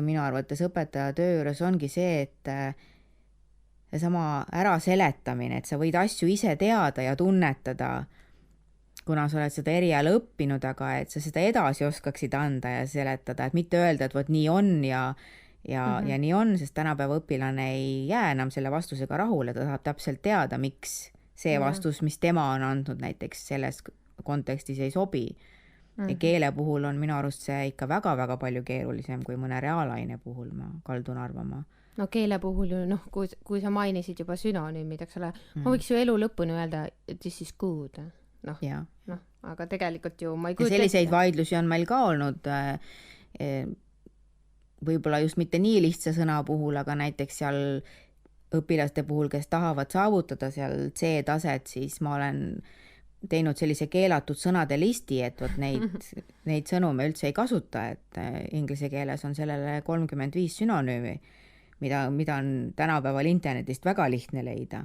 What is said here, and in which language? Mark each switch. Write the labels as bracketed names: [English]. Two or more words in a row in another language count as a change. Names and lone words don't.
[Estonian] minu arvates õpetaja töö juures ongi see, et seesama äraseletamine, et sa võid asju ise teada ja tunnetada, kuna sa oled seda eriala õppinud, aga et sa seda edasi oskaksid anda ja seletada, et mitte öelda, et vot nii on ja nii on, sest tänapäeva õpilane ei jää enam selle vastusega rahule, ta tahab täpselt teada, miks see vastus, mis tema on andnud näiteks selles kontekstis ei sobi. Ja keele puhul on minu arust see ikka väga-väga palju keerulisem kui mõne reaalaine puhul, ma kaldun arvama. No keele puhul ju, kui sa mainisid juba sünonüümid, eks ole, ma võiks ju elu lõpuni öelda, [English] this is good. [Estonian] Aga tegelikult ju ma ei kujuta. Selliseid vaidlusi on meil ka olnud, võib-olla just mitte nii lihtsa sõna puhul, aga näiteks seal õpilaste puhul, kes tahavad saavutada seal C-taset, siis ma olen teinud sellise keelatud sõnade listi, et vot neid sõnu me üldse ei kasuta, et inglise keeles on sellele 35 sünonüümi, mida on tänapäeval internetist väga lihtne leida.